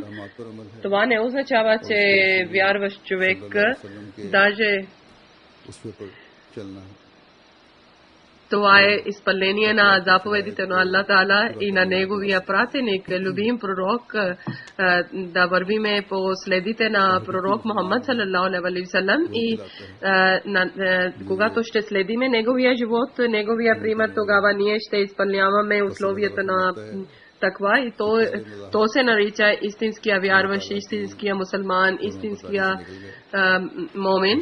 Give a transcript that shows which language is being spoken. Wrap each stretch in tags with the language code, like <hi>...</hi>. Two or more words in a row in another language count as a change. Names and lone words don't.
<bg>Това не означава, че вярващ човек даже това е изпълнение на заповедите на Аллах Таала и на неговия пратеник, любим пророк, да вървиме по следите на пророк Мухаммад</bg> <ar>صلى الله عليه وسلم</ar> <bg>и когато ще следиме неговия живот, неговия пример, тогава ние ще изпълняваме условията на таква и то се нарича истинския вярващ, истинския мусулман, истинския момин.</bg>